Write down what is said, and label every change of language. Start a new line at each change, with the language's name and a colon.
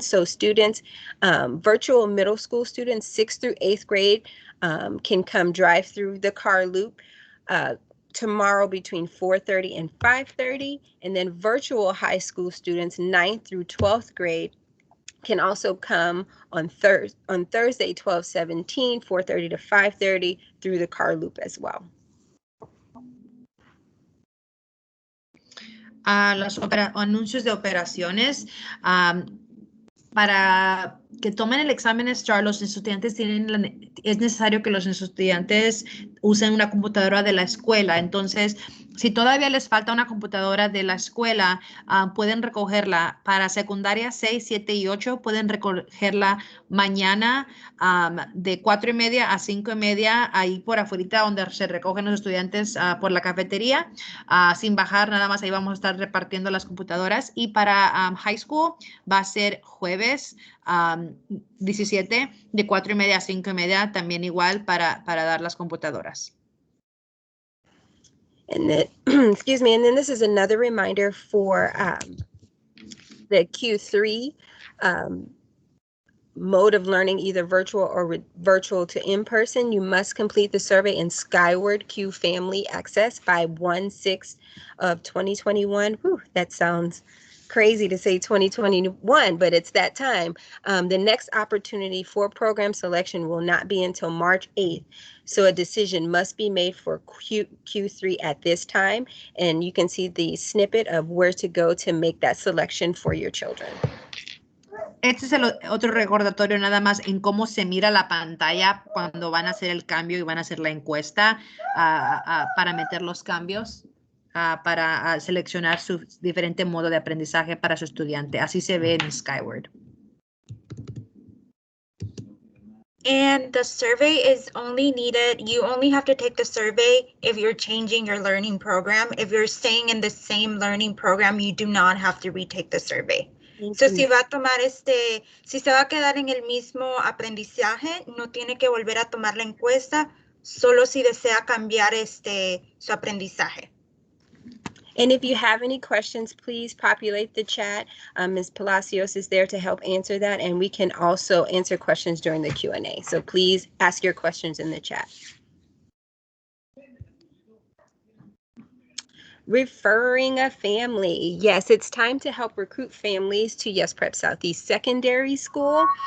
English: So students, virtual middle school students, 6th through 8th grade, can come drive through the car loop tomorrow between 4:30 and 5:30, and then virtual high school students 9th through 12th grade can also come on Thursday 12/17, 4:30 to 5:30 through the car loop as well.
Spanish: Los anuncios de operaciones. Para que tomen el examen STAR, los estudiantes es necesario que los estudiantes usen una computadora de la escuela. Entonces, si todavía les falta una computadora de la escuela, pueden recogerla. Para secundaria 6, 7 y 8, pueden recogerla mañana de 4:30 a 5:30, ahí por afuera donde se recogen los estudiantes por la cafetería. Sin bajar, nada más ahí vamos a estar repartiendo las computadoras. Y para high school va a ser jueves 17 de 4:30 a 5:30, también igual para dar las computadoras.
English: And then, excuse me, and then this is another reminder for the Q3 mode of learning, either virtual or virtual to in-person. You must complete the survey in Skyward Q Family Access by 1/6 of 2021. Whew, that sounds crazy to say 2021, but it's that time. The next opportunity for program selection will not be until March 8th. So a decision must be made for Q3 at this time. And you can see the snippet of where to go to make that selection for your children.
Spanish: Este es el otro recordatorio nada más en cómo se mira la pantalla cuando van a hacer el cambio y van a hacer la encuesta para meter los cambios, para seleccionar su diferente modo de aprendizaje para su estudiante. Así se ve en Skyward.
English: And the survey is only needed, you only have to take the survey if you're changing your learning program. If you're staying in the same learning program, you do not have to retake the survey.
Spanish: So, si va a tomar si se va a quedar en el mismo aprendizaje, no tiene que volver a tomar la encuesta, solo si desea cambiar su aprendizaje.
English: And if you have any questions, please populate the chat. Ms. Palacios is there to help answer that, and we can also answer questions during the Q&A. So please ask your questions in the chat. Referring a family. Yes, it's time to help recruit families to Yes Prep Southeast Secondary School.